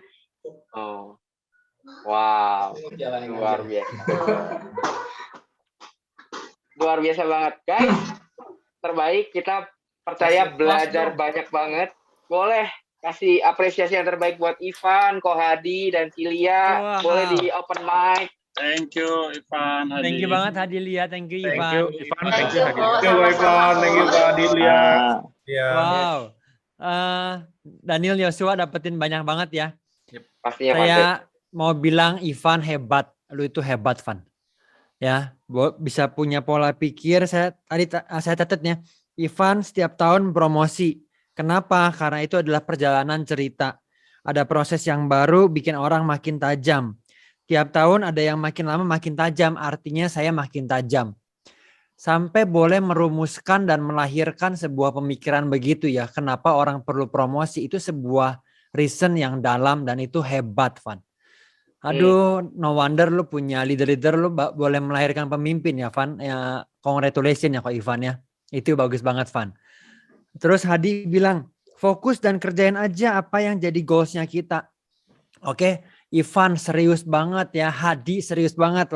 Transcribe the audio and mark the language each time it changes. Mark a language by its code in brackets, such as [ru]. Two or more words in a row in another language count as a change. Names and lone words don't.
[id] Oh, wow, luar biasa. Luar biasa banget, guys. Terbaik, kita percaya belajar banyak banget. Boleh kasih apresiasi yang terbaik buat Ivan, Kohadi, dan Cilia. Boleh di [en] open mic. Thank you, Ivan. Hadi. Thank you [id] banget [en] Hadilia, thank you Ivan. Thank you, Ivan. Thank you, Hadilia. Ivan. Thank you, Pak Dilia. Wow. [id] Daniel Yosua dapetin banyak banget ya. Pastinya Saya mau bilang Ivan hebat. Lu itu hebat, Van. Ya, bisa punya pola pikir. Saya catatnya. Ivan setiap tahun promosi. Kenapa? Karena itu adalah perjalanan cerita. Ada proses yang baru bikin orang makin tajam. Tiap tahun ada yang makin lama makin tajam, artinya saya makin tajam. Sampai boleh merumuskan dan melahirkan sebuah pemikiran begitu ya. Kenapa orang perlu promosi, itu sebuah reason yang dalam dan itu hebat, Van. Aduh, [en] no wonder [id] lu punya leader-leader, lu boleh melahirkan pemimpin ya, Van. Ya, congratulations ya kok Ivan ya. Itu bagus banget, Van. Terus Hadi bilang, fokus dan kerjain aja apa yang jadi goalsnya kita. Oke. Ivan serius banget ya, Hadi serius banget.